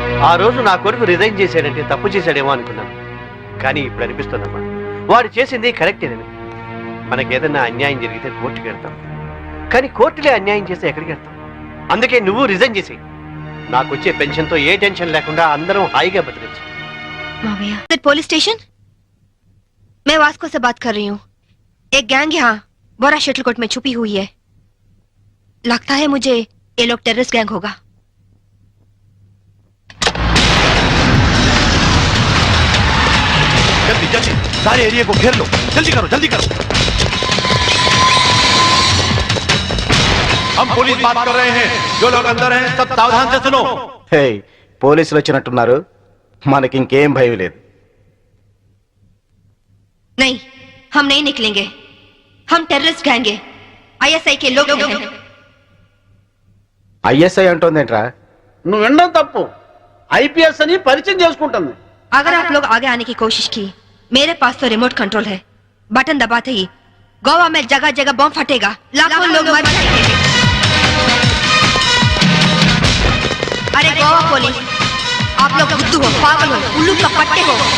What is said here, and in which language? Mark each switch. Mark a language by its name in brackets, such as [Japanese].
[Telugu] ఆ రోజు నా కొడుకు రిజైన్ చేశాడంటే తప్పు చేశాడేమో అనుకున్నాను. కానీ ఇప్పుడు అనిపిస్తుందమ్మా, వాడు చేసింది కరెక్టేనని. మనకేదన్నా అన్యాయం జరిగితే కోర్టుకి వెళ్తాం, కానీ కోర్టులే అన్యాయం చేస్తే ఎక్కడికి వెళ్తాం? అందుకే నువ్వు రిజైన్ చేసి నాకు వచ్చే పెన్షన్తో ఏ టెన్షన్ లేకుండా అందరం హాయిగా బతకచ్చు. [Hindi] पुलिस स्टेशन मैं वास्को से बात कर रही हूँ. एक गैंग यहाँ बोरा शटलकोट में छुपी हुई है. लगता है मुझे ये लोग टेररिस्ट गैंग होगा। जल्दी जल्दी सारे एरिया को घेर लो, जल्दी करो जल्दी करो। हम पुलिस बात कर रहे हैं, जो लोग अंदर हैं सब सावधान से सुनो। [Telugu] హే పోలీసులు వచ్చినట్టున్నారు, మనకి ఇంకేం భయం లేదు. [Hindi] नहीं, हम नहीं निकलेंगे। हम टेररिस्ट गैंग हैं, ISI के लोग हैं। [Telugu] ఐఎస్ఐ అంటోందేంట్రా? నువ్వు వినడం తప్పు. IPS అని పరిచయం చేసుకుంటుంది. [Hindi] अगर आप लोग आगे आने की कोशिश की, मेरे पास तो रिमोट कंट्रोल है। बटन दबाते ही गोवा में जगह जगह बम फटेगा, लाखों लोग मर जाएंगे। अरे गोवा पुलिस, आप लोग बुद्धू हो, पागल हो, उल्लू का पट्टे हो।